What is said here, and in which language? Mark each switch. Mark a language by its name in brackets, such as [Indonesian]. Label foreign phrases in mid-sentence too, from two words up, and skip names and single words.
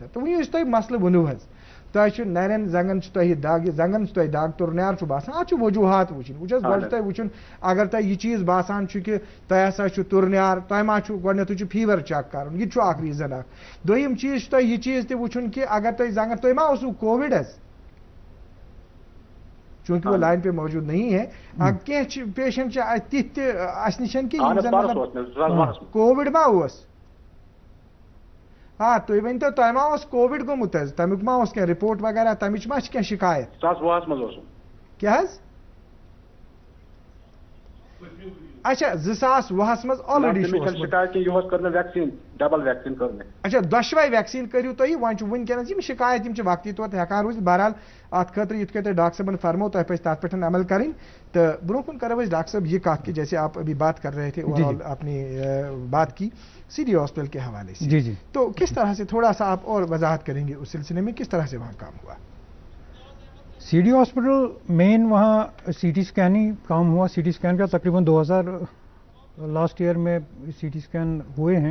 [Kashmiri] تہٕ وۄنۍ یُس تۄہہِ مسلہٕ ووٚنوُ حظ تۄہہِ چھُ نرٮ۪ن زنگن چھُ تۄہہِ دگ زنگن چھُ تۄہہِ دگ تُرنیار چھُ باسان اتھ چھُ وجوٗہات وٕچھِنۍ. وٕچھ حظ گۄڈٕ چھُ تۄہہِ وٕچھُن اگر تۄہہِ یہِ چیٖز باسان چھُ کہِ تۄہہِ ہسا چھُ تُرنیار تۄہہِ ما چھُ گۄڈنٮ۪تھٕے چھُ [English] fever check [Kashmiri] کرُن یہِ تہِ چھُ اکھ ریٖزن اکھ. دوٚیِم چیٖز چھُ تۄہہِ یہِ چیٖز تہِ وٕچھُن کہِ اگر تۄہہِ زنگن تۄہہِ ما اوسوُ کووِڈ حظ [Urdu] چونکہ وہ لائن پہ موجود نہیں ہے. [Kashmiri] کینٛہہ پیشنٹ چھِ تِتھۍ تہِ اَسہِ نِش کہِ یِم زن مطلب کووِڈ ما اوس. ہاں تُہۍ ؤنۍتو تۄہہِ ما اوس کووِڈ گوٚمُت حظ تمیُک ما اوس کینٛہہ رِپورٹ وغیرہ تمِچ ما چھِ کینٛہہ شِکایت. 2020 منٛز اوسُم. کیٛاہ حظ. اچھا 2020 منٛز آلریڈی شِکایت کہِ یِہُس کٔر مےٚ ویکسیٖن ڈبل ویکسیٖن کٔر مےٚ. اچھا دۄشوے ویکسیٖن کٔرِو تُہۍ. وۄنۍ چھُ وٕنکیٚنس یِم شِکایت یِم چھِ وقتی طور ہٮ۪کان روٗزِتھ. بہرحال اتھ خٲطرٕ یِتھ کٔنۍ تۄہہِ ڈاکٹر صٲبن فرمو تۄہہِ پزِ تتھ پٮ۪ٹھ عمل کرٕنۍ. تہٕ برونٛہہ کُن کرو أسۍ ڈاکٹر صٲب یہ کتھ [Urdu] کہ جیسے آپ ابھی بات کر رہے تھے [English] over all [Urdu] آپ نے بات کی سی ڈی ہاسپٹل کے حوالے سے. جی جی تو کس طرح سے تھوڑا سا آپ اور وضاحت کریں گے اس سلسلے میں کس طرح سے وہاں کام ہوا. سی ڈی ہاسپٹل مین وہاں [English] CT scan [Urdu] ہی کام ہوا. [English] CT scan [Urdu] کا تقریباً 2000 [English] last year [Urdu] میں [English] CT scan [Urdu] ہوئے ہیں.